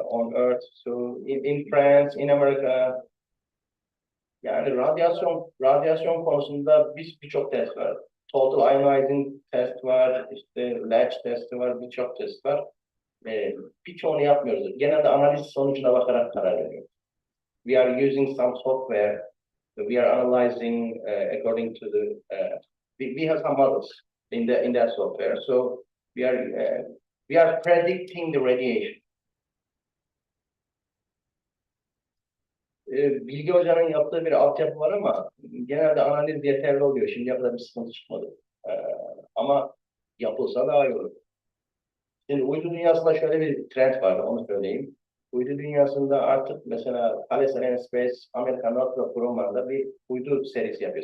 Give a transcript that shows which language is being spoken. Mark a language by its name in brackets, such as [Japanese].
[English] On Earth, so in France, in America, [Turkish] yani radyasyon konusunda birçok test var. Total ionizing test var, işte latch testi var, birçok test var. Birçoğunu yapmıyoruz. Genelde analiz sonucuna bakarak karar veriyoruz. [English] We are using some software. We are analyzing according to the. We have some models in that software. So we are predicting the radiation. [Turkish] Bilgi Hoca'nın yaptığı bir altyapı var ama genelde analiz yeterli oluyor. Şimdiye kadar bir sıkıntı çıkmadı. Ama yapılsa daha iyi olur. Şimdi uydu dünyasında şöyle bir trend var, onu söyleyeyim. Uydu dünyasında artık mesela Thales Alenia Space, Amerikan Northrop Grumman'da bir uydu serisi yapıyor.